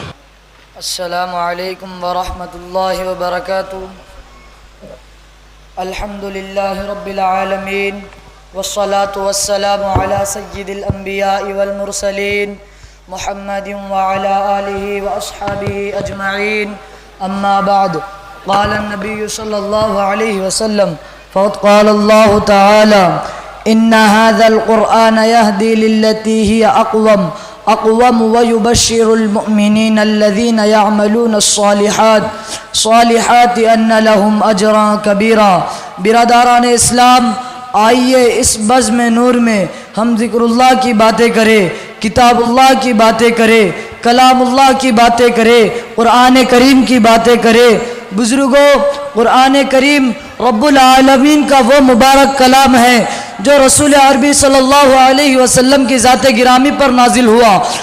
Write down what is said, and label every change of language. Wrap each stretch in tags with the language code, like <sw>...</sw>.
<ar>السلام علیکم ورحمۃ اللہ وبرکاتہ۔ الحمدللہ رب العالمین، والصلاة والسلام علی سید الانبیاء والمرسلین محمد وعلى آلہ واصحابہ اجمعین، اما بعد، قال النبی صلی اللہ علیہ وسلم، فقد قال اللہ تعالی ان هذا القرآن يهدي للتي هي أقوم أقوم ويبشر المؤمنين الذين يعملون الصالحات أن لهم أجرا كبيرا.</ar> <ur>برادران اسلام، آئیے اس بزم نور میں ہم ذکر اللہ کی باتیں کریں، کتاب اللہ کی باتیں کریں، کلام اللہ کی باتیں کریں، قرآن کریم کی باتیں کریں. بزرگوں، قرآن کریم رب العالمین کا وہ مبارک کلام ہے جو رسول عربی صلی اللہ علیہ وسلم کی ذات گرامی پر نازل ہوا.</ur>